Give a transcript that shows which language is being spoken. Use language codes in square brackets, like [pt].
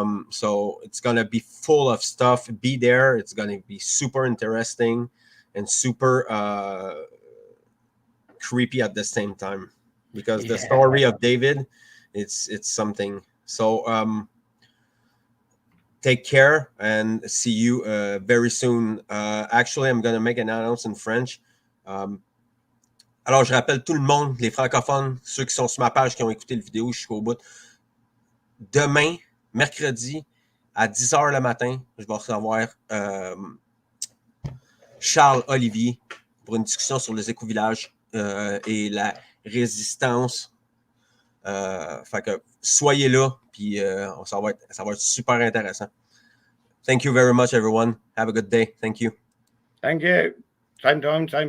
[en] So it's gonna be full of stuff. Be there. It's gonna be super interesting and super creepy at the same time, because the story of David, it's something. So take care and see you very soon. Actually, I'm gonna make an announcement in French. [fr] Alors, je rappelle tout le monde, les francophones, ceux qui sont sur ma page, qui ont écouté la vidéo jusqu'au bout. Demain, mercredi, à 10h le matin, je vais recevoir Charles Olivier pour une discussion sur les éco-villages et la résistance. Fait que soyez là, puis ça va être super intéressant. [en] Thank you very much, everyone. Have a good day. Thank you. Thank you. Same time, same place.